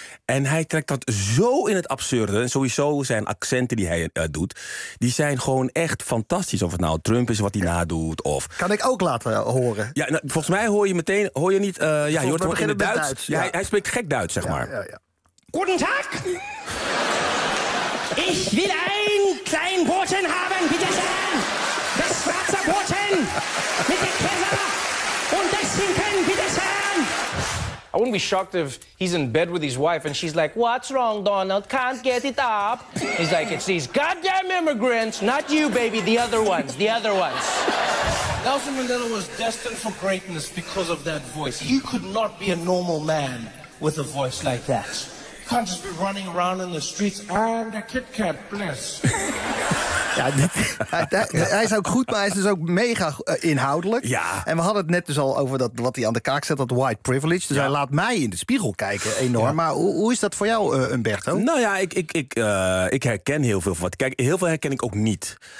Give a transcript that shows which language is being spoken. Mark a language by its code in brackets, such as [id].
[nl] En hij trekt dat zo in het absurde. En sowieso zijn accenten die hij doet, die zijn gewoon echt fantastisch. Of het nou Trump is wat hij nadoet. Of... Kan ik ook laten horen? Ja, nou, volgens mij hoor je niet... Ja, je hoort het in het Duits. Ja. Ja, hij spreekt gek Duits, zeg maar. [de] Ja. Guten Tag. Ich will ein klein Brötchen haben, bitte schön. Das schwarze Brötchen. Mit dem Käse. Und das Schinken, bitte schön. [en] I wouldn't be shocked if he's in bed with his wife and she's like, what's wrong, Donald? Can't get it up. He's like, it's these goddamn immigrants, not you, baby, the other ones, the other ones. Nelson Mandela was destined for greatness because of that voice. He could not be a normal man with a voice like that. Can't just be running around in the streets and a Kit Kat, bless. [nl] Ja, hij is ook goed, maar hij is dus ook mega inhoudelijk. Ja. En we hadden het net dus al over dat wat hij aan de kaak zet, dat white privilege. Dus ja. Hij laat mij in de spiegel kijken enorm. Ja. Maar hoe is dat voor jou, Umberto? Nou ja, ik herken heel veel van wat. Kijk, heel veel herken ik ook niet.